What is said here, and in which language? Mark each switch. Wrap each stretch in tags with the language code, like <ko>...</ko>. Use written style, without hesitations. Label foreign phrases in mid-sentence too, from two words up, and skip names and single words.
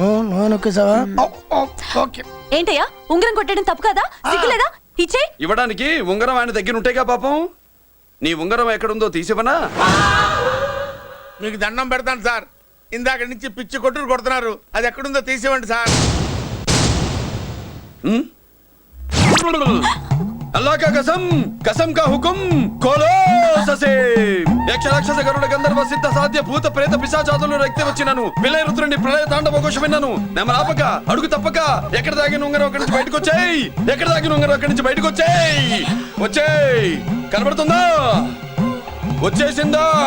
<te>ఓకే. ఏంటయ్యా, ఉంగరం కొట్టడం తప్పు కదా? సిగ్గులేదా? ఇచ్చే. ఇవ్వడానికి ఉంగరం ఆయన దగ్గర ఉంటేగా పాపం. నీ ఉంగరం ఎక్కడుందో తీసివనా? మీకు దండం పెడతాను సార్, ఇందాక నుంచి పిచ్చి కొట్టుడు కొడుతున్నారు. అది ఎక్కడుందో తీసివ్వండి సార్.</te> <hi>अल्लाह का कसम, कसम का हुकुम, खोलो ससे.</hi> <te>యక్ష రాక్షస గరుడ గంధర్వ సిద్ధ సాధ్య భూత ప్రేత పిశాచాదులు రక్తి వచ్చినను విలయ రుద్రుని ప్రళయ తాండవ ఘోషం విన్నాను. నెమరాపక అడుగు తప్పక ఎక్కడ దాగిన ఉంగరం అక్కడి నుంచి బయటకు వచ్చేయ్. ఎక్కడ దాగిన ఉంగరం అక్కడి నుంచి బయటకు వచ్చేయ్. వచ్చేయ్. కనబడుతుందా? వచ్చేసిందా?</te>